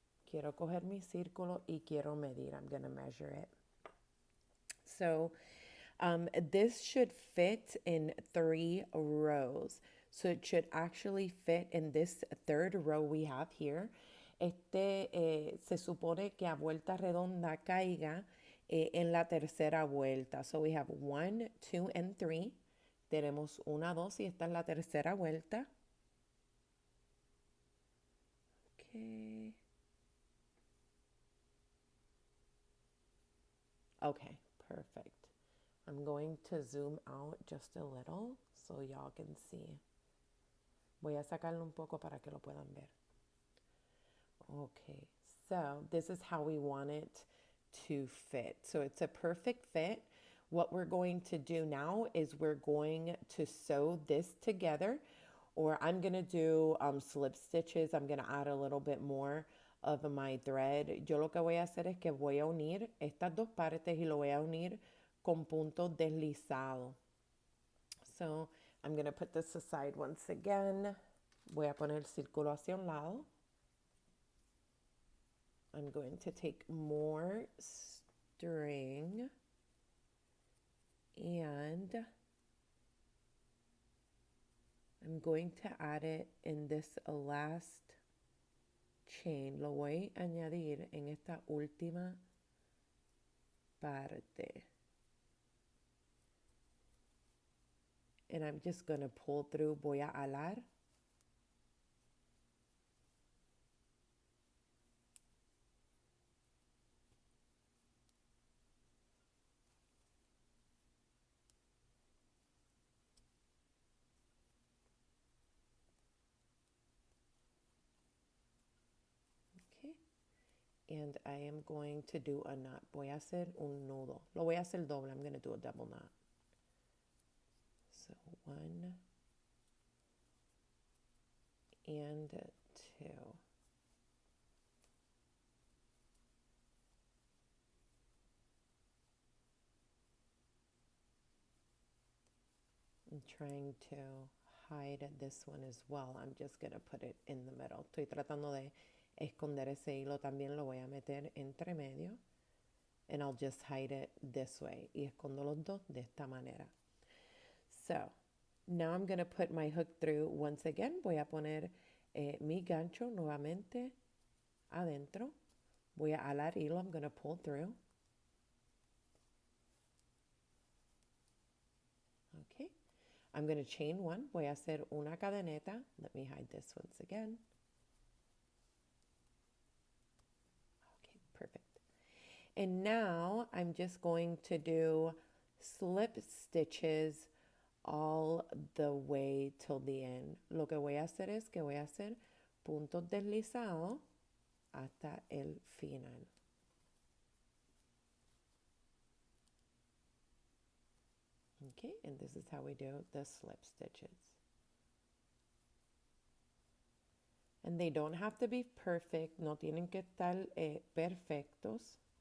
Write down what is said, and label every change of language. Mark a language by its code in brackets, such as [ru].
[es] Quiero coger mi círculo y quiero medir. [en] I'm going to measure it. So this should fit in 3 rows. So it should actually fit in this 3rd row we have here. [es] Se supone que a vuelta redonda caiga en la tercera vuelta. [en] So we have 1, 2, and 3. Tenemos 1, 2 y esta es la tercera vuelta. Okay. Okay, perfect. I'm going to zoom out just a little so y'all can see. [es] Voy a sacarlo un poco para que lo puedan ver. [en] Okay, so this is how we want it to fit. So it's a perfect fit. What we're going to do now is we're going to sew this together, or I'm going to do slip stitches. I'm going to add a little bit more of my thread. [es] Yo lo que voy a hacer es que voy a unir estas dos partes y lo voy a unir con puntos deslizados. [en] So I'm going to put this aside once again. [es] Voy a poner el círculo hacia un lado. [en] I'm going to take more string and I'm going to add it in this last chain. [es] Lo voy a añadir en esta última parte. [en] And I'm just going to pull through. [es] Voy a alar. [en] And I am going to do a knot. [es] Voy a hacer un nudo. Lo voy a hacer doble. [en] I'm going to do a double knot. So 1 and 2. I'm trying to hide this one as well. I'm just going to put it in the middle. [es] Estoy tratando de esconder ese hilo. También lo voy a meter entre medio. [en] And I'll just hide it this way. [es] Y escondo los dos de esta manera. [en] So, now I'm going to put my hook through once again. [es] Voy a poner mi gancho nuevamente adentro. Voy a alar hilo. [en] I'm going to pull through. Okay. I'm going to chain one. [es] Voy a hacer una cadeneta. [en] Let me hide this once again. Okay, perfect. And now I'm just going to do slip stitches all the way till the end. [es] Lo que voy a hacer es que voy a hacer puntos deslizados hasta el final. [en] Okay, and this is how we do the slip stitches. And they don't have to be perfect, [es] no tienen que estar perfectos.